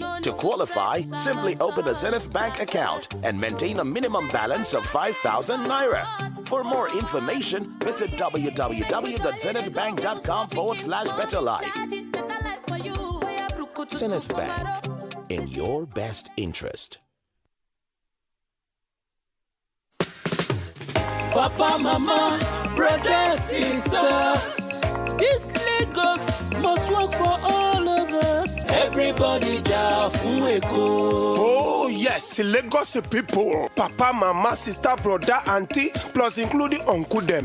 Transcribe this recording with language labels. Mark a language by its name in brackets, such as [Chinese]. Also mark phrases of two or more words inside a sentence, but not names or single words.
[English] To qualify, simply open a Zenith Bank account and maintain a minimum balance of 5,000 Naira. For more information, visit www.zenithbank.com/betterlife. Zenith Bank, in your best interest. Papa, mama, brother, sister, this Lagos must work for all of us. Everybody Oh yes, Lagos people, Papa, mama, sister, brother, auntie, plus including uncle them.